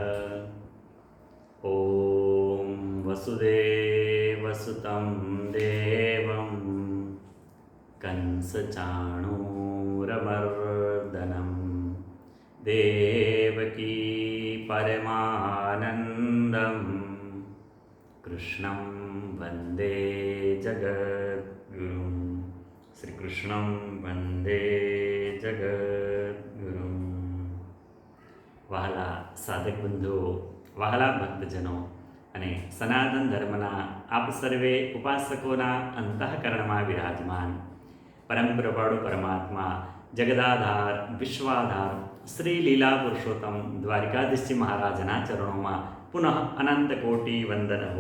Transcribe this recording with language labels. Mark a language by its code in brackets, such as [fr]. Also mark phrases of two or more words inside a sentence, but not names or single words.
[sa] ओम वसुदेवसुतं देवं कंसचाणूरमर्दनं देवकी परमानन्दं कृष्णं वन्दे जगद्गुरुं। श्रीकृष्णं वन्दे जगद्गुरुं। [gu] વહાલા સાધક બંધુઓ, વહાલા ભક્તજનો અને સનાતન ધર્મના આપ સર્વે ઉપાસકોના અંતઃકરણમાં વિરાજમાન પરમ કૃપાળુ પરમાત્મા, જગદાધાર, વિશ્વાધાર શ્રી લીલા પુરુષોત્તમ દ્વારિકાધીશજી મહારાજના ચરણોમાં પુનઃ અનંત કોટી વંદન હો.